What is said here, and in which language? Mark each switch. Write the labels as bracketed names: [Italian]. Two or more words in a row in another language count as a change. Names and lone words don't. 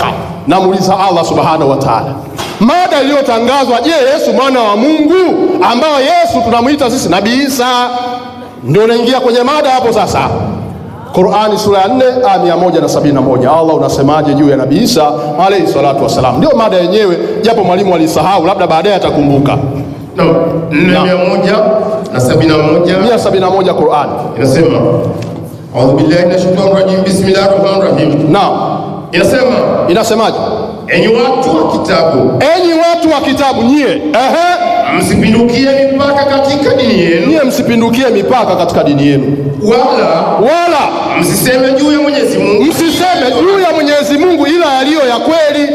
[Swahili] Namuuliza Allah [Arabic] سبحانه وتعالى, [Swahili] mada iliyotangazwa, je, Yesu mwana wa Mungu, ambao Yesu tunamuita sisi Nabii Isa, ndio naingia kwenye mada hapo sasa. Qur'ani sura ya 4 aya 171, Allah unasemaje juu ya Nabii Isa [Arabic] عليه الصلاة والسلام? [Swahili] Ndio mada yenyewe, japo mwalimu alisahau, labda baadaye atakumbuka. 171 Qur'ani inasema, [Arabic] أعوذ بالله من الشيطان الرجيم، بسم الله الرحمن الرحيم. [Swahili] Naam. Inasemaje? Enyi watu wa kitabu, nyie msipindukie mipaka katika dini yenu. Nyie msipindukie mipaka katika dini yenu. Wala msiseme juu ya Mwenyezi Mungu ila yaliyo ya kweli.